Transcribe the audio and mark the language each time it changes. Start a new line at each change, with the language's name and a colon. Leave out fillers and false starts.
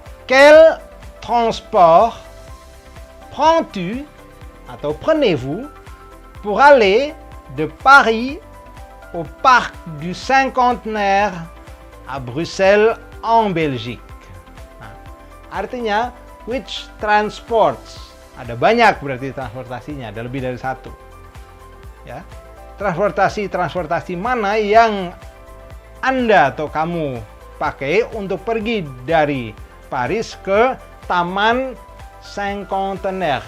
French: Quel transport prends-tu
Indonesian: atau
French: prenez-vous pour aller de Paris au parc du Cinquantenaire à Bruxelles en Belgique?
Indonesian: Nah, artinya
English: which transports?
Indonesian: Ada banyak berarti transportasinya, ada lebih dari satu. Ya. Transportasi mana yang Anda atau kamu pakai untuk pergi dari Paris ke Taman Cinquantenaire?